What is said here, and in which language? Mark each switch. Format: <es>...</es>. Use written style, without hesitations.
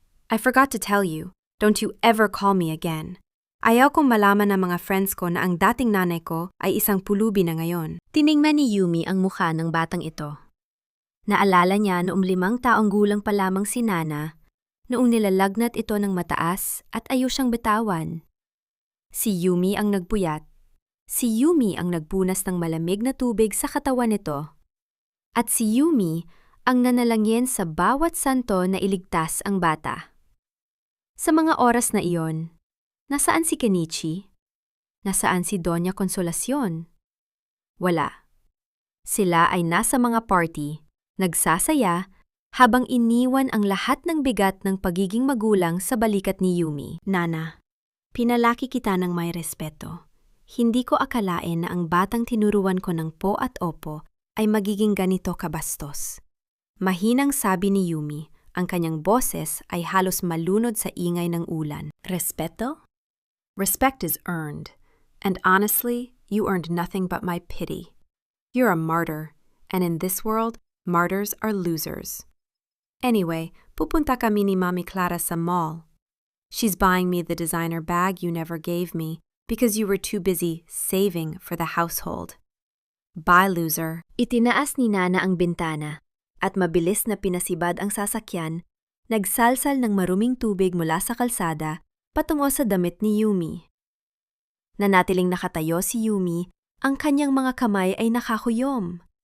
<en>"I forgot to tell you, don't you ever call me again.</en> <tl>Ayaw kong malaman ng mga friends ko na ang dating nanay ko ay isang pulubi na ngayon." Tiningnan ni Yumi ang mukha ng batang ito. Naalala niya noong 5 taong gulang pa lamang si Nana, noong nilalagnat ito ng mataas at ayaw siyang bitawan. Si Yumi ang nagpuyat. Si Yumi ang nagpunas ng malamig na tubig sa katawan nito. At si Yumi ang nanalangin sa bawat santo na iligtas ang bata. Sa mga oras na iyon, nasaan si Kenichi? Nasaan si Doña Consolacion? Wala. Sila ay nasa mga party, nagsasaya, habang iniwan ang lahat ng bigat ng pagiging magulang sa balikat ni Yumi. "Nana, pinalaki kita ng may respeto. Hindi ko akalain na ang batang tinuruan ko ng po at opo ay magiging ganito kabastos." Mahinang sabi ni Yumi, ang kanyang boses ay halos malunod sa ingay ng ulan. "Respeto?</tl> <en>Respect is earned, and honestly, you earned nothing but my pity. You're a martyr, and in this world, martyrs are losers. Anyway,</en> <tl>pupunta kami ni Mami Clara sa mall.</tl> <en>She's buying me the designer bag you never gave me because you were too busy saving for the household. Bye, loser."</en> <tl>Itinaas ni Nana ang bintana at mabilis na pinasibad ang sasakyan, nagsalsal ng maruming tubig mula sa kalsada patungo sa damit ni Yumi. Nanatiling nakatayo si Yumi, ang kanyang mga kamay ay nakakuyom.</tl>